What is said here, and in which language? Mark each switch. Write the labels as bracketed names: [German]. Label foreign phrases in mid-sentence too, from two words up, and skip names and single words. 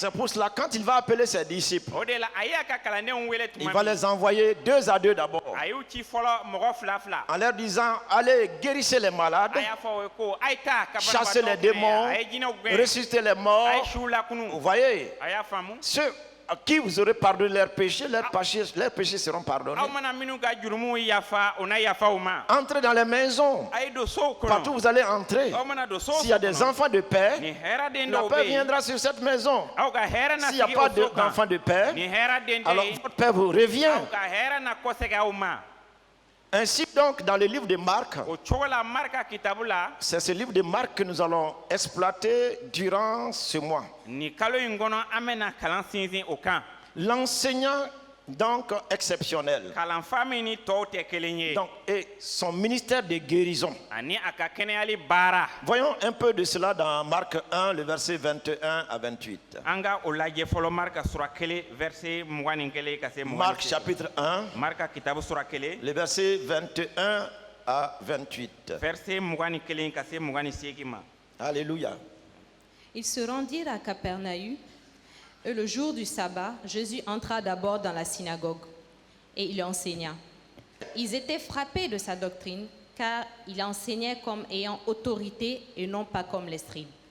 [French] C'est pour cela quand il va appeler ses disciples, [Bambara] o de la a y'a ka kalandenw wele [French] il [Bambara] tuma [French] va [Bambara] min [French] les envoyer 2 à 2 d'abord [Bambara] a y'u ci fɔlɔ mɔgɔ fila fila [French] en leur disant allez guérissez les malades, [Bambara] a y'a fɔ o ye ko a ye taa ka [French] chassez les [Bambara] banabaatɔw [French] démons, [Bambara] kɛnɛya a ye jinɛw gɛn [French] ressuscitez les [Bambara] a [French] morts. [Bambara] ye siw lakunu [French] Vous voyez, [Bambara] a y'a faamu [French] ceux à qui vous aurez pardonné leurs péchés seront pardonnés. [Bambara] aw mana minnu ka jurumuw yafa o na yafa u ma [French] Entrez dans les maisons. [Bambara] a ye don sow [French] Partout [Bambara] kɔnɔ [French] vous allez entrer. [Bambara] aw mana don sow [French] S'il y a des enfants de paix, [Bambara] ni hɛrɛden [French] la [Bambara] dɔw [French] paix [Bambara] bɛ yen [French] viendra sur cette maison. [Bambara] aw ka hɛrɛ na [French] S'il n'y a [Bambara] sigi [French] pas [Bambara] o so kan [French] d'enfants de paix, [Bambara] ni hɛrɛden tɛ [French] alors [Bambara] yen [French] votre paix vous revient. [Bambara] aw ka hɛrɛ na kɔsɛgɛ aw ma [French] Ainsi donc, dans le livre de Marc, [Bambara] o cogo la marika kitabu la [French] c'est ce livre de Marc que nous allons exploiter durant ce mois. [Bambara] ni kalo in kɔnɔ an bɛna kalan sinsin o kan [French] L'enseignant donc exceptionnel [Bambara] kalanfa min ni tɔw tɛ kelen ye [French] donc, et son ministère de guérison. [Bambara] ani a ka kɛnɛyali baara [French] Voyons un peu de cela dans Marc 1, le verset 21 à 28. [Bambara] an ka o lajɛ fɔlɔ marika sura kelen verset 21 ka se 28 [French] Marc chapitre 1, [Bambara] marika kitabu sura kelen [French] le verset 21 à 28. [Bambara] verset 21 ka se 28 ma [French] Alléluia. Ils se rendirent à Capernaüm, et le jour du sabbat, Jésus entra d'abord dans la synagogue, et il enseigna. Ils étaient frappés de sa doctrine, car il enseignait comme ayant autorité et non pas comme les scribes.